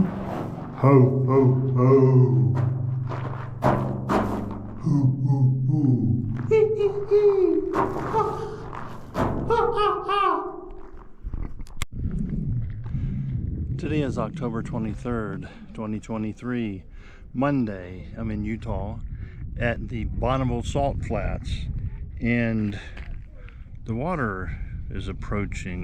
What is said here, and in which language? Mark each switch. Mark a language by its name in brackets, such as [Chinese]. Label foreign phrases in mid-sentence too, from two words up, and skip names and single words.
[English] Ho, ho, ho. Hoo, hoo, hoo. Hee, hee, hee. Ha, ha, ha, ha. Today is October 23rd, 2023, Monday. I'm in Utah at the Bonneville Salt Flats, and the water is approaching.